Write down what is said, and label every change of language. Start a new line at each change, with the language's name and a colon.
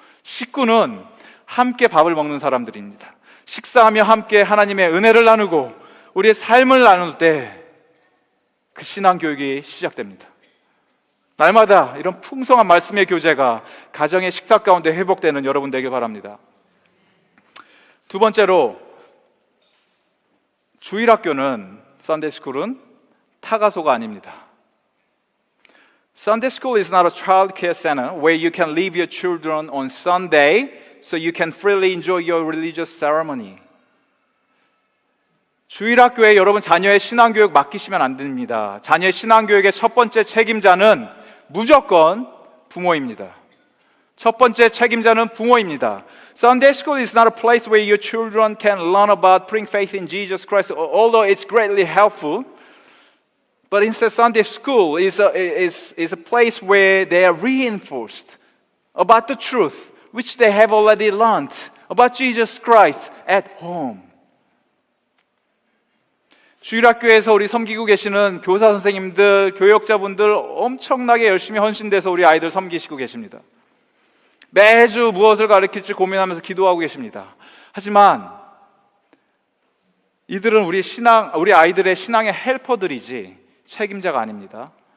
Korean: 식구는 함께 밥을 먹는 사람들입니다. 식사하며 함께 하나님의 은혜를 나누고 우리의 삶을 나눌 때 그 신앙교육이 시작됩니다. 날마다 이런 풍성한 말씀의 교제가 가정의 식사 가운데 회복되는 여러분 되길 바랍니다. 두 번째로, 주일학교는, 썬데이스쿨은 타가소가 아닙니다.
English: Sunday school is not a child care center where you can leave your children on Sunday so you can freely enjoy your religious ceremony.
Korean: 주일학교에 여러분 자녀의 신앙교육 맡기시면 안 됩니다. 자녀의 신앙교육의 첫 번째 책임자는 무조건 부모입니다. 첫 번째 책임자는 부모입니다.
English: Sunday school is not a place where your children can learn about putting faith in Jesus Christ, although it's greatly helpful. But instead, Sunday school is a place where they are reinforced about the truth which they have already learned about Jesus Christ at home.
Korean: 주일학교에서 우리 섬기고 계시는 교사 선생님들, 교역자분들 엄청나게 열심히 헌신돼서 우리 아이들 섬기시고 계십니다. 매주 무엇을 가르칠지 고민하면서 기도하고 계십니다. 하지만 이들은 우리 아이들의 신앙의 헬퍼들이지 책임자가 아닙니다.